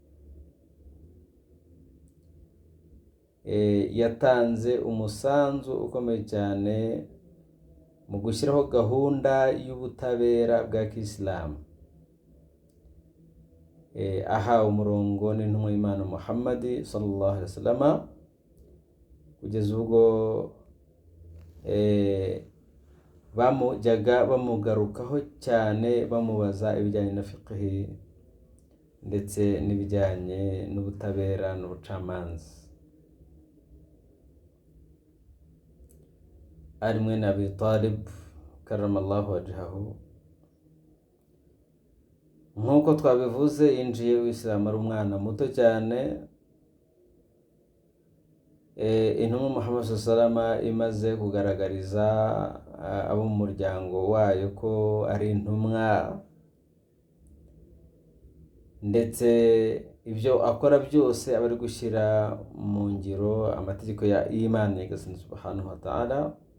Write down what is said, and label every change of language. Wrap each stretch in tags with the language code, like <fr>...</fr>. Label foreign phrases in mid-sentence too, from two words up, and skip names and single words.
<rw>Yatanze umusanzu ukomeye cyane mu gushyiraho gahunda y'ubutabera bwa Kisilamu. Aha umurongo n'intumwa y'Imana Muhammad</rw> <ar>صلى الله عليه وسلم,</ar> <rw>kugeza ubwo bamujyaga bamugarukaho cyane, bamubaza ibijyanye na fiqh ndetse n'ibijyanye n'ubutabera n'ubucamanza. Ali mwene Abi Talib</rw> <ar>كرم الله وجهه,</ar> <rw>nk'uko twabivuze, yinjiye Uislamu ari umwana muto cyane. Intumwa Muhammad</rw> <ar>صلى الله عليه وسلم</ar> <rw>imaze kugaragariza abo mu muryango wayo ko ari intumwa, ndetse ibyo akora byose aba ari gushyira mu ngiro amategeko y'Imana nyagasani</rw> <ar>سبحانه وتعالى,</ar>